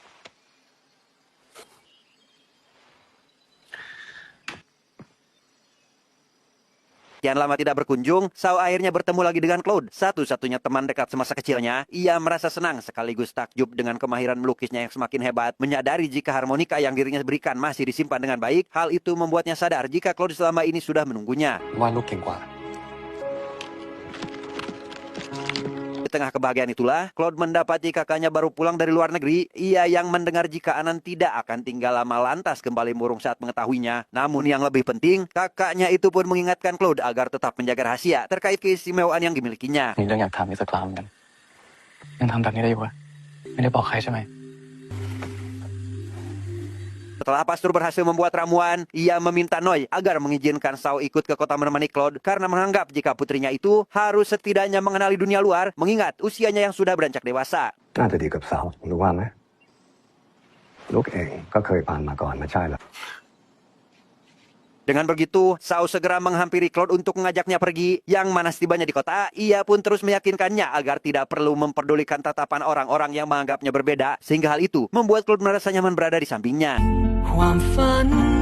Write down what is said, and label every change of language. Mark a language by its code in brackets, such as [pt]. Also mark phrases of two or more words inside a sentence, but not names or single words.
[id] Kian lama tidak berkunjung, Sao akhirnya bertemu lagi dengan Claude, satu-satunya teman dekat semasa kecilnya. Ia merasa senang sekaligus takjub dengan kemahiran melukisnya yang semakin hebat. Menyadari jika harmonika yang dirinya berikan masih disimpan dengan baik, hal itu membuatnya sadar jika Claude selama ini sudah menunggunya. [th] ว่าลูกเก่งกว่า [id] Di tengah kebahagiaan itulah, Claude mendapati kakaknya baru pulang dari luar negeri. Ia yang mendengar jika Anan tidak akan tinggal lama lantas kembali murung saat mengetahuinya. Namun yang lebih penting, kakaknya itu pun mengingatkan Claude agar tetap menjaga rahasia terkait keistimewaan yang dimilikinya. [th] มีเรื่องอยากถามอีกสักครั้งเหมือนกันยังทำแบบนี้ได้อยู่ปะไม่ได้บอกใครใช่ไหม [id] Setelah pastor berhasil membuat ramuan, ia meminta Noi agar mengizinkan Sao ikut ke kota menemani Claude karena menganggap jika putrinya itu harus setidaknya mengenali dunia luar mengingat usianya yang sudah beranjak dewasa. [th] น่าจะดีกับสาวรู้ว่าไหมลูกเองก็เคยผ่านมาก่อนไม่ใช่เหรอ [id] Dengan begitu, Sao segera menghampiri Claude untuk mengajaknya pergi. Yang mana setibanya di kota, ia pun terus meyakinkannya agar tidak perlu memperdulikan tatapan orang-orang yang menganggapnya berbeda. Sehingga hal itu membuat Claude merasa nyaman berada di sampingnya. [th] ความฝัน